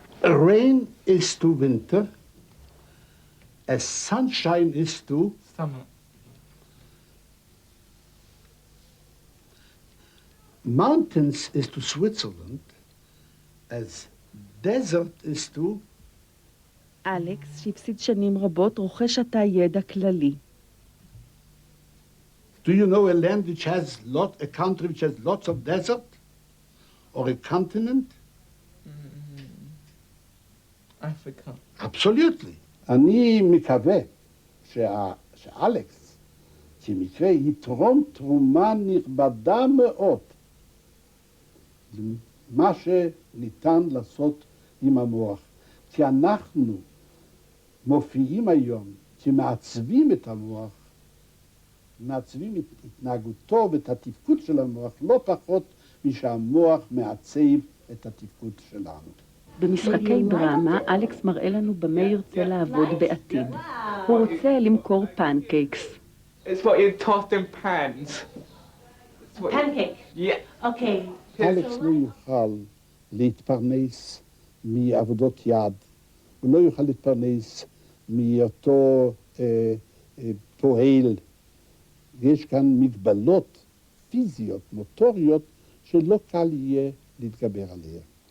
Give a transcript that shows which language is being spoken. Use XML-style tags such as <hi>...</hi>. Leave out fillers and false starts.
<en>Rain is to winter, as sunshine is to Summer. mountains is to Switzerland, as desert is to...</en> <he>אלכס, שהפסיד שנים רבות, רוכש עתה ידע כללי.</he> <en>Do you know a land which has a country which has lots of desert? Or a continent? Africa. Absolutely.</en> <he>אני מקווה שאלכס, שמקרה יתרום תרומה נכבדה מאוד למה שניתן לעשות עם המוח. כי אנחנו מופיעים היום, שמעצבים את המוח, מעצבים את התנהגותו ואת התפקוד של המוח, לא פחות משהמוח מעצב את התפקוד שלנו. במשחקי דרמה, אלכס מראה לנו במה ירצה לעבוד בעתיד. הוא רוצה למכור פנקייקס.</he> <en>It's what you tossed in pans. Pancake? Yeah. Okay.</en> <he>אלכס לא יוכל להתפרנס מעבודות יד. הוא לא יוכל להתפרנס מאותו פועל. יש כאן מגבלות פיזיות, מוטוריות, שלא קל יהיה להתגבר עליהן.</he>